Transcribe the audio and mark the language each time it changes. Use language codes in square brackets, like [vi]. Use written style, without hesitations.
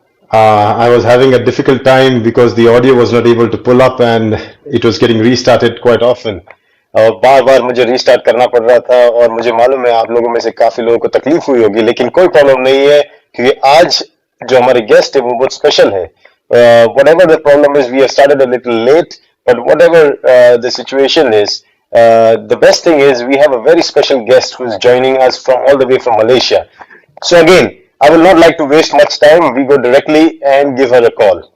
[en] I was having a difficult time because the audio was not able to pull up and it was getting restarted quite often. [hi] और बार बार मुझे restart करना पड़ रहा था और मुझे मालूम है आप लोगों में से काफी लोगों को तकलीफ हुई होगी, लेकिन कोई प्रॉब्लम नहीं है क्योंकि आज जो हमारे गेस्ट है वो बहुत स्पेशल है. [en] Whatever the problem is, we have started a little late, but whatever the situation is, the best thing is we have a very special guest who is joining us from all the way from Malaysia. So again, I will not like to waste much time. We go directly and give her a call.